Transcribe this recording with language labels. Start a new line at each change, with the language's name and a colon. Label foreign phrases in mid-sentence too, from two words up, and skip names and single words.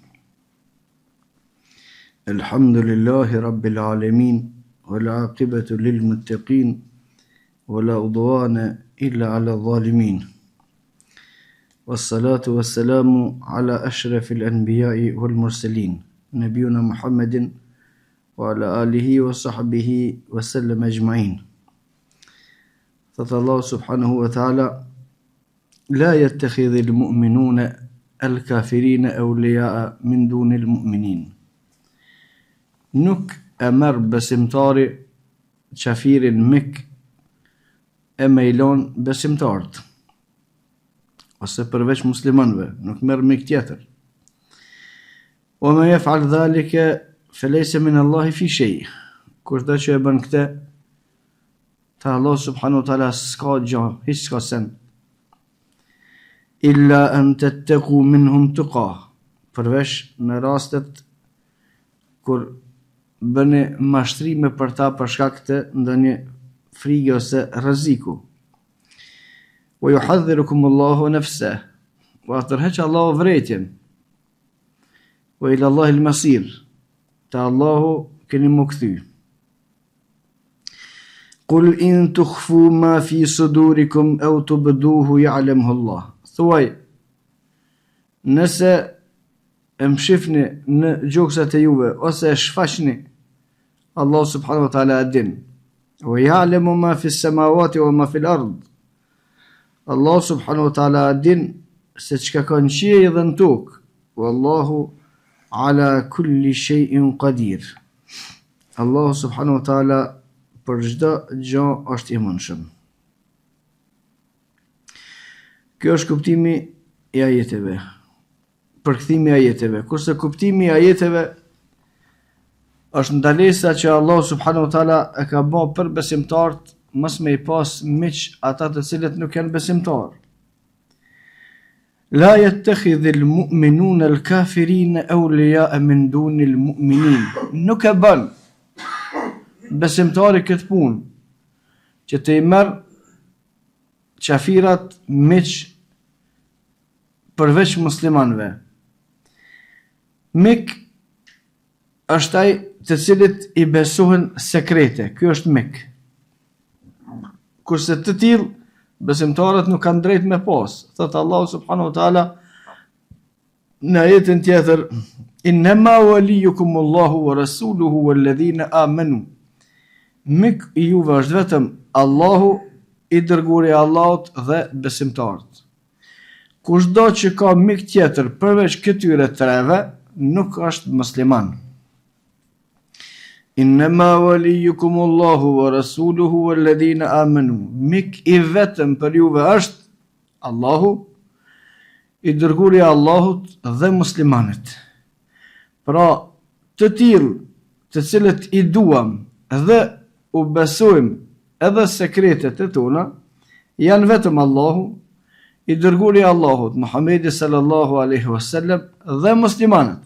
Arabic: الحمد لله رب العالمين والعاقبة للمتقين ولا عدوان إلا على الظالمين والصلاة والسلام على أشرف الأنبياء والمرسلين نبينا محمد وعلى آله وصحبه وسلم أجمعين. فالله سبحانه وتعالى لا يتخذ المؤمنون الكافرين أولياء من دون المؤمنين.
Albanian: Nuk e merr besimtari qafirin mik e me i lon besimtarët, ose përveç muslimanëve, nuk merr mik tjetër.
Arabic: ومن يفعل ذلك فليس من الله في شيء.
Albanian: Kushdo që e bën këtë, te Allah
Arabic: سبحانه وتعالى
Albanian: s'ka gjë, hiç s'ka sen.
Arabic: إلا أن تتقوا منهم تقاة.
Albanian: Përveç në rastet kur bëni mashtrime për ta për shkak të ndonjë frige ose rreziku.
Arabic: ويحذركم الله نفسه.
Albanian: Wa tërheq Allahu vërejtjen.
Arabic: وإلى الله المصير.
Albanian: Te Allahu keni mu kthy.
Arabic: قل إن تخفوا ما في صدوركم أو تبدوه يعلمه الله.
Albanian: Thuaj, nëse e mshifni në gjoksat e juve ose e shfaqni, Allah
Arabic: سبحانه وتعالى
Albanian: e din.
Arabic: ويعلم ما في السماوات وما في الأرض.
Albanian: Allah
Arabic: سبحانه وتعالى
Albanian: e din se çka ka në qiell dhe në tokë.
Arabic: والله على كل شيء قدير.
Albanian: Allah
Arabic: سبحانه وتعالى
Albanian: për çdo gjë është i mundshëm. Kjo është kuptimi i ajeteve. Përkthimi i ajeteve. Kurse kuptimi i ajeteve është ndalesa që Allah
Arabic: سبحانه وتعالى
Albanian: e ka bërë për besimtarët, mos me i pas miq ata të cilët nuk janë besimtarë.
Arabic: لا يتخذ المؤمنون الكافرين أولياء من دون المؤمنين.
Albanian: Nuk e bën besimtari këtë punë që të i merr qafirat miq përveç muslimanëve. Mik është ai të cilit i besohen sekrete. Ky është mik. Kurse të tillë besimtarët nuk kanë drejt me pas. Thot Allahu
Arabic: سبحانه وتعالى
Albanian: në ajetin tjetër:
Arabic: إنما وليكم الله ورسوله والذين آمنوا.
Albanian: Mik i juve është vetëm Allahu, i dërguari i Allahut dhe besimtarët. Kushdo që ka mik tjetër përveç këtyre treve, nuk është musliman.
Arabic: إنما وليكم الله ورسوله والذين آمنوا.
Albanian: Mik i vetëm për juve është Allahu, i dërguari i Allahut dhe muslimanët. Pra, të tillë të cilët i duam dhe u besojmë edhe sekretet e tona, janë vetëm Allahu, i dërguari i Allahut, Muhamedi
Arabic: صلى الله عليه وسلم
Albanian: dhe muslimanët.